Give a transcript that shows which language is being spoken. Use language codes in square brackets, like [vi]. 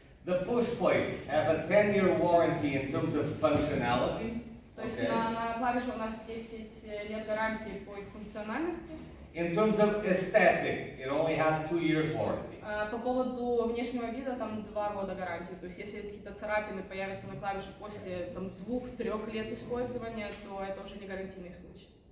[en] The push plates have a 10-year warranty in terms of functionality. [ru] То есть на клавише у нас 10 лет гарантии по их функциональности. [en] In terms of aesthetic, it only has 2 years warranty. [ru] По поводу внешнего вида там 2 года гарантии. То есть если какие-то царапины появятся на клавише после 2-3 лет использования, то это уже не гарантийный случай.